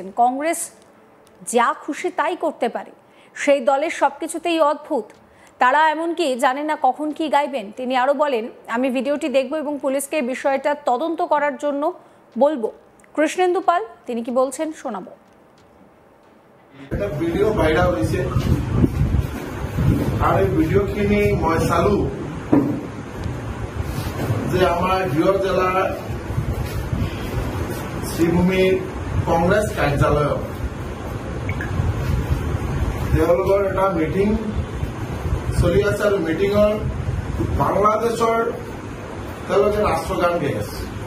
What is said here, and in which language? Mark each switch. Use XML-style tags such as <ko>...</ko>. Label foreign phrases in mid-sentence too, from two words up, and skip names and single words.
<bn>কংগ্রেস যা খুশি তাই করতে পারে, সেই দলের সবকিছুতেই অদ্ভুত, তারা এমনকি জানে না কখন কি গাইবেন। তিনি আরও বলেন, আমি ভিডিওটি দেখব এবং পুলিশকে বিষয়টা তদন্ত করার জন্য বলবো। কৃষ্ণেন্দু পাল তিনি কি বলছেন শোনাবো।</bn> <as>এটা ভিডিও ভাইরাল হয়েছে আর এই ভিডিওখিনি মই চালো যে আমাৰ গৃহ জিলাৰ শ্ৰীভূমিৰ কংগ্ৰেছ কাৰ্যালয়ত তেওঁলোকৰ এটা মিটিং চলি আছে আৰু মিটিঙৰ বাংলাদেশৰ তেওঁলোকে ৰাষ্ট্ৰগান গাই আছে</as>